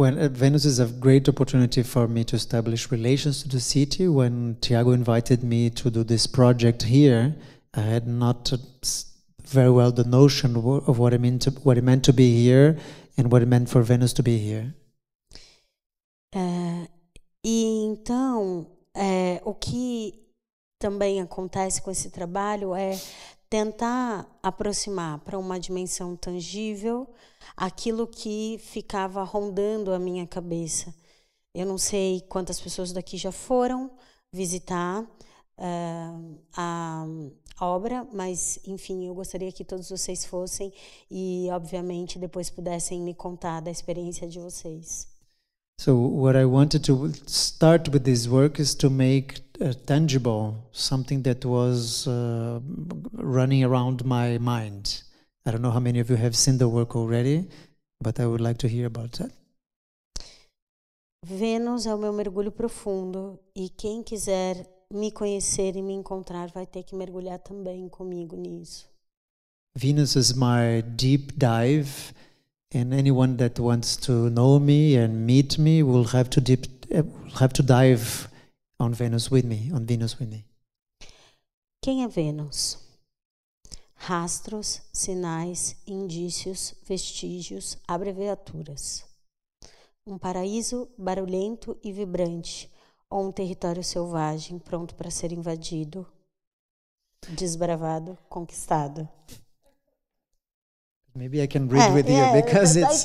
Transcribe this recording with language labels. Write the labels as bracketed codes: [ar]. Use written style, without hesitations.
[en] Venice is a great opportunity for me to establish relations to the city. When Thiago invited me to do this project here, I had not very well the notion of what it meant to be here and what it meant for Venice to be here. [pt] E então, o que também acontece com esse trabalho é tentar aproximar para uma dimensão tangível aquilo que ficava rondando a minha cabeça. Eu não sei quantas pessoas daqui já foram visitar a obra, mas enfim, eu gostaria que todos vocês fossem e obviamente depois pudessem me contar da experiência de vocês. [en] So what I wanted to start with this work is to make tangible something that was running around my mind. I don't know how many of you have seen the work already, but I would like to hear about that. [pt] Vênus é o meu mergulho profundo e quem quiser me conhecer e me encontrar vai ter que mergulhar também comigo nisso. [en] Venus is my deep dive, and anyone that wants to know me and meet me will have to dive on Venus with me, [pt] Quem é Vênus? Rastros, sinais, indícios, vestígios, abreviaturas. Um paraíso barulhento e vibrante, ou um território selvagem pronto para ser invadido, desbravado, conquistado. [en] Maybe I can read with you because it's.